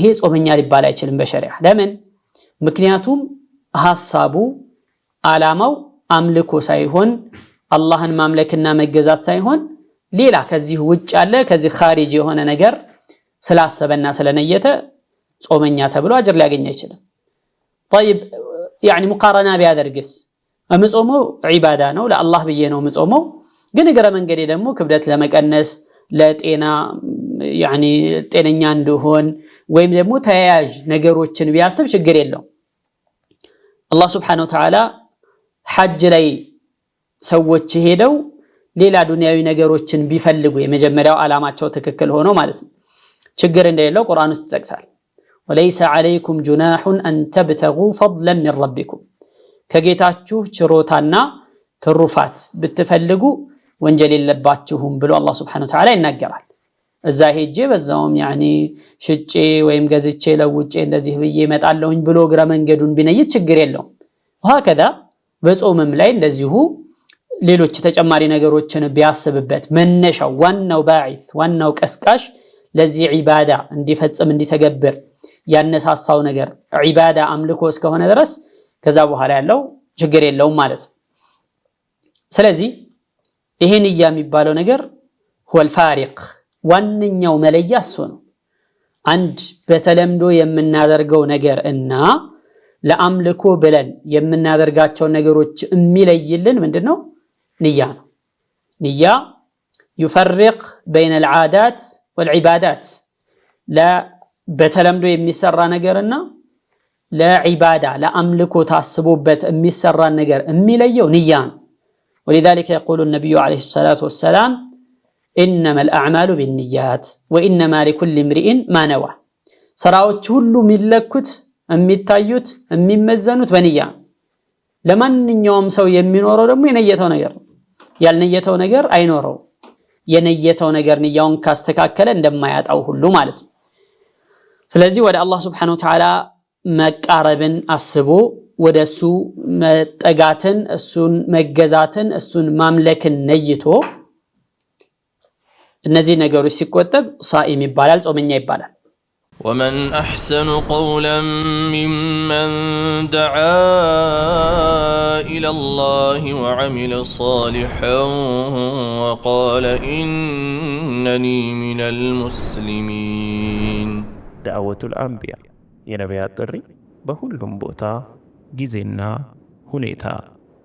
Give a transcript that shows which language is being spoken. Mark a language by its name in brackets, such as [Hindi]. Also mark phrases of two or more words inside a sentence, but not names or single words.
[Amharic] ጾመኛ ሊባል አይችልም በሸሪዓ ለምን ምክንያቱም ሐሳቡ አላማው አምልኮ ሳይሆን አላህን ማምለክና መገዛት ሳይሆን ሌላ ከዚህ ውጭ ያለ ከዚህ ኻሪጅ የሆነ ነገር ስላሰበና ስለነየተ ጾመኛ ተብሎ አጅር ሊያገኝ አይችልም [Arabic] طيب يعني مقارنه [Amharic] ቢያደርግስ እምጾመው ዒባዳ ነው ለአላህ ብዬ ነው እምጾመው ግን እግረ መንገዴ ደግሞ ክብደት ለመቀነስ ለጤና يعني ጤነኛ እንደሆን ወይም ደግሞ ተያያዥ ነገሮችን ቢያስብ ችግር የለው አላህ [Arabic] سبحانه وتعالى [Amharic] ሐጅ ላይ ሰዎች ሄደው ሌላ ዱንያዊ ነገሮችን ቢፈልጉ የመጀመሪያው አላማቸው ትክክል ሆኖ ማለት ነው ችግር እንደሌለው ቁርአን ውስጥ ተጠቅሷል [Arabic] وليس عليكم جناح أن تبتغوا فضلا من ربكم [Amharic] ከጌታችሁ ችሮታና ትሩፋት ብትፈልጉ ወንጀል የለባችሁም ብሎ አላህ [Arabic] سبحانه وتعالى [Amharic] ይናገራል እዛ ሄጄ በዛውም يعني ሽጬ ወይም ገዝቼ ለውጬ እንደዚህ ብዬ መጣለሁኝ ብሎ ግራ መንገዱን ቢነይት ችግር የለው ወሃከዛ በጾምም ላይ እንደዚሁ ሌሎች ተጨማሪ ነገሮችን ቢያስብበት መነሻው ዋናው ባዒት ዋናው ቀስቃሽ ለዚህ ዒባዳ እንዲፈጽም እንዲተገብር ያነሳሳው ነገር ዒባዳ አምልኮ እስከሆነ ድረስ ከዛ በኋላ ያለው ችግር የለውም ማለት ነው ስለዚህ ይሄን የሚባለው ነገር [Arabic] هو الفارق [Amharic] ዋንኛው መለያ እሱ ነው አንድ በተለምዶ የምናደርገው ነገር እና ለአምልኮ ብለን የምናደርጋቸው ነገሮች የሚለይልን ምንድነው ንያ ነው ንያ [Arabic] يفرق بين العادات والعبادات لا [Amharic] በተለምዶ የሚሰራ ነገርና ለዒባዳ ለአምልኮ ታስቦበት የሚሰራ ነገር የሚለየው ንያ ነው [Arabic] ولذلك يقول النبي عليه الصلاة والسلام إنما الأعمال بالنيات وإنما لكل امرئ ما نوى [Amharic] ስራዎች ሁሉ የሚለኩት የሚታዩት የሚመዘኑት በንያ ለማንኛውም ሰው የሚኖረው ደግሞ የነየተው ነገር ያልነየተው ነገር አይኖረው የነየተው ነገር ንያውን ካስተካከለ እንደማያጣው ሁሉ ማለት ነው ስለዚህ ወደ አላህ [Arabic] سبحانه وتعالى [Amharic] መቃረብን አስቦ ወደሱ መጠጋትን እሱን መገዛትን እሱን ማምለክን ነይቶ እነዚህ ነገሮች ሲቆጠብ ሷኢም ይባላል ጾመኛ ይባላል [Arabic] ومن أحسن قولا ممن دعا إلى الله وعمل صالحا وقال إنني من المسلمين دعوة الأنبياء [Amharic] የነቢያት ጥሪ በሁሉም ቦታ ጊዜና ሁኔታ